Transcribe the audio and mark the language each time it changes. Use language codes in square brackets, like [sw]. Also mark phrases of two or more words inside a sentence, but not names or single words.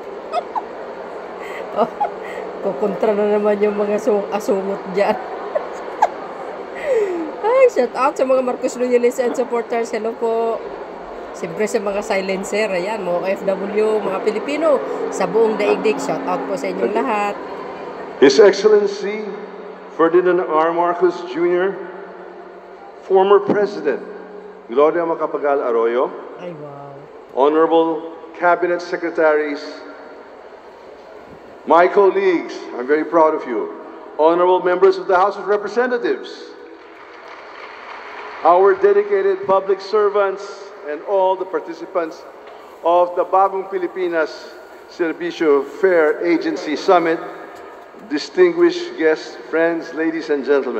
[tl] Oh, kukontra na naman yung mga asungot dyan. Ay, [en] shout out [tl] sa mga [en] Marcos loyalists and supporters. [tl] Hello po. Siyempre sa mga silencer, ayan, mga OFW, mga Pilipino, sa buong daigdig. [en] Shout out [tl] po sa inyong lahat. [en] His Excellency Ferdinand R. Marcos Jr., former President Gloria Macapagal Arroyo, ay, wow. Honorable Cabinet Secretaries, my colleagues, I'm very proud of you, honorable members of the House of Representatives, our dedicated public servants, and all the participants of the Bagong Pilipinas Serbisyo Fair Agency Summit, distinguished guests, friends, ladies and gentlemen.